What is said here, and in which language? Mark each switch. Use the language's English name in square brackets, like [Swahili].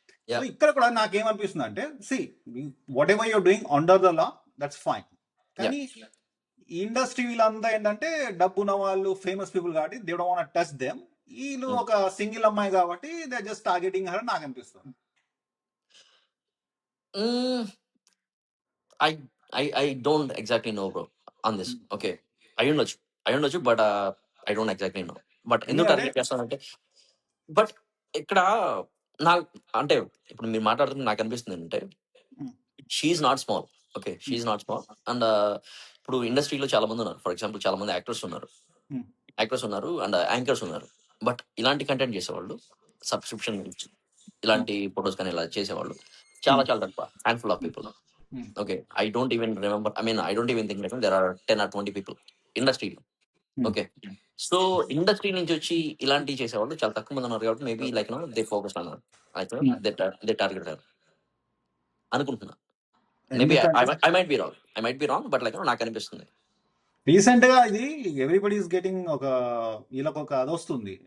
[Telugu] So ఇక్కడ కూడా నాకేమనిపిస్తుంది అంటే, [English] Whatever you're doing under the law, that's fine. [Telugu] కానీ ఈ ఇండస్ట్రీ వీళ్ళంతా ఏంటంటే డబ్బున్న వాళ్ళు, ఫేమస్ పీపుల్ కాబట్టి [English] They don't want to touch them. [Telugu] వీళ్ళు ఒక సింగిల్ అమ్మాయి కాబట్టి [English] they just targeting her, [Telugu] నాకు అనిపిస్తుంది. [English] I don't exactly know, bro, on this. Okay, [Telugu] అయ్యుండొచ్చు, [English] But I don't exactly know. [Telugu] But ఎందుకు టార్గెట్ చేస్తానంటే, బట్ ఇక్కడ నాకు అంటే ఇప్పుడు మీరు మాట్లాడుతున్న నాకు అనిపిస్తుంది అంటే, she's not small. Okay, she's not small. And ఇప్పుడు ఇండస్ట్రీలో చాలా మంది ఉన్నారు. ఫర్ ఎగ్జాంపుల్ చాలా మంది యాక్టర్స్ ఉన్నారు అండ్ యాంకర్స్ ఉన్నారు. బట్ ఇలాంటి కంటెంట్ చేసేవాళ్ళు, సబ్స్క్రిప్షన్ ఇలాంటి ఫొటోస్ కానీ ఇలా చేసేవాళ్ళు చాలా తక్కువ, handful of people. [English] Okay, I don't even remember, I don't even think like there are 10 or 20 people ఇండస్ట్రీలో. [Telugu] ఓకే, సో ఇండస్ట్రీ నుంచి వచ్చి ఇలాంటివి చేసేవాళ్ళు చాలా తక్కువ మంది ఉన్నారు కాబట్టి మేబీ లైక్ దే ఫోకస్ అన్నారు, దే టార్గెట్ అనుకుంటున్నా. [English] maybe I might be wrong, but like [Telugu] నాకు అనిపిస్తుంది. రీసెంట్ గా ఇది ఎవ్రీబడి ఈస్ గెటింగ్ వీళ్ళకి ఒక అది వస్తుంది.